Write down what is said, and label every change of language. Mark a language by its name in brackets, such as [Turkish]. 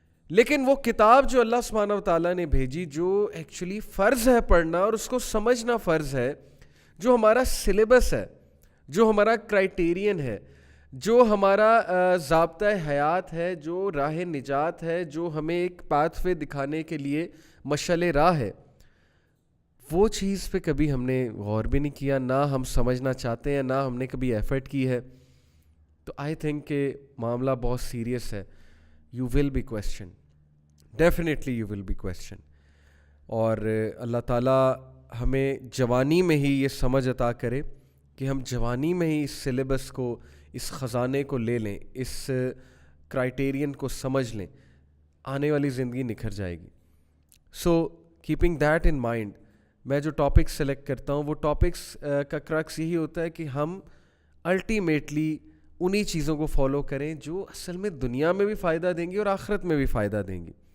[Urdu] لیکن وہ کتاب جو اللہ سبحانہ و تعالیٰ نے بھیجی, جو ایکچولی فرض ہے پڑھنا اور اس کو سمجھنا فرض ہے, جو ہمارا سلیبس ہے, جو ہمارا کرائٹیرین ہے, جو ہمارا ضابطۂ حیات ہے, جو راہ نجات ہے, جو ہمیں ایک پاتھ وے دکھانے کے لیے مشعل راہ ہے, وہ چیز پہ کبھی ہم نے غور بھی نہیں کیا, نہ ہم سمجھنا چاہتے ہیں, نہ ہم نے کبھی ایفرٹ کی ہے. تو [English] I think [Urdu] کہ معاملہ بہت سیریس ہے. [English] You will be questioned. Definitely you will be questioned. [Urdu] اور اللہ تعالیٰ ہمیں جوانی میں ہی یہ سمجھ عطا کرے کہ ہم جوانی میں ہی اس سلیبس کو, اس خزانے کو لے لیں, اس کرائٹیرین کو سمجھ لیں, آنے والی زندگی نکھر جائے گی. [English] so keeping that in mind, [Urdu] میں جو ٹاپکس سلیکٹ کرتا ہوں وہ ٹاپکس کا کرکس یہی ہوتا ہے کہ ہم الٹیمیٹلی انہی چیزوں کو فالو کریں جو اصل میں دنیا میں بھی فائدہ دیں گی اور آخرت میں بھی فائدہ دیں گی.